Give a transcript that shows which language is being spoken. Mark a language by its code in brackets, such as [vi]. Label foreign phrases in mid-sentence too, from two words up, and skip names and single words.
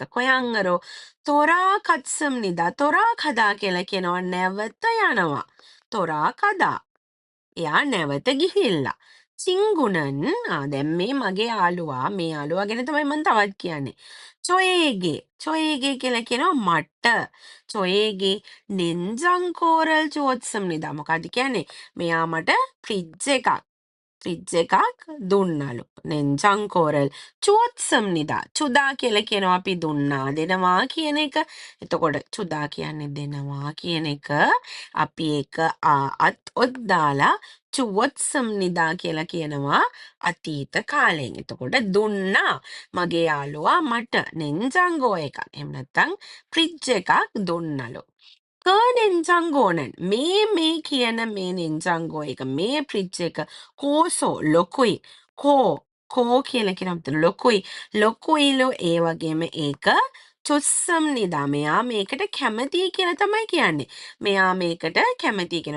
[ko] 고향으로 돌아갔습니다 돌아가다 [si] කියලා කියනවා නැවත යනවා. තොරාකදා එයා නැවත ගිහිල්ලා. 친구는 දැන් මේ මගේ යාළුවා මේ යාළුවා ගැන තමයි මම තවත් කියන්නේ. 저에게 කියලා කියනවා මට. [ko] 저에게 냉장고를 주었습니다. [si] මොකක්ද කියන්නේ? මෙයා මට ෆ්‍රිජ් එකක් දුන්නලු. [ko] 냉장고를 주었습니다. [si] 주다 කියලා කියනවා අපි දුන්නා දෙනවා කියන එක. එතකොට 주다 කියන්නේ දෙනවා කියන එක. අපි ඒක අත් ඔත් දාලා 주었습니다 කියලා කියනවා අතීත කාලයෙන්. එතකොට දුන්නා මගේ යාළුවා මට 냉장고 එකක්. එහෙම නැත්නම් ෆ්‍රිජ් එකක් දුන්නලු. [ko] 그 냉장고는 [si] මේ කියන මේ 냉장고 එක මේ ෆ්‍රිජ් එක 고소 ලොකුයි කෝ කියලා කියනකොට ලොකුයිලු ඒ වගේම ඒක 좋습니다. මෙයා මේකට කැමතියි කියලා තමයි කියන්නේ. මෙයා මේකට කැමතියි කියනවා.